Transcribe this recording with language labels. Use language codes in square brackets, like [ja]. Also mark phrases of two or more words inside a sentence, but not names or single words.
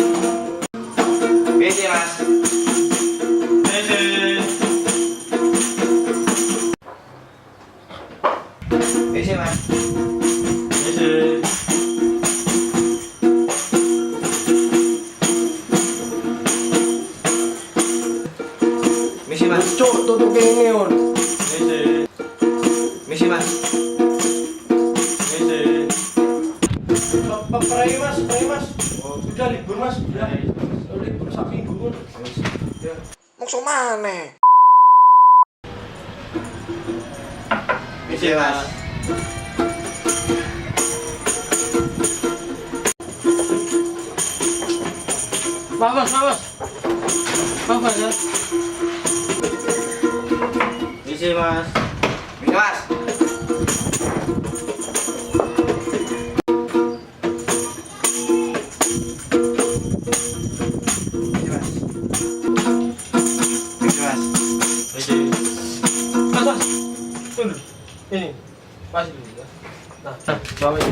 [jv] Misi mas. Misi mas. Misi. Misi mas. Cuk, tutup kene on. Misi. Misi mas. Misi. Prai mas, prai mas. [id] Sudah libur mas, sudah. [jv] Libur sak minggu pun. Mokso maneh. Misi mas. Bawas, bawas. Bawas ya. Misi mas. Misi mas. Misi mas. Misi mas. Misi. Mas, mas. [id] Tunggu. Ini. Mas ini ya. Nah, bawa ini.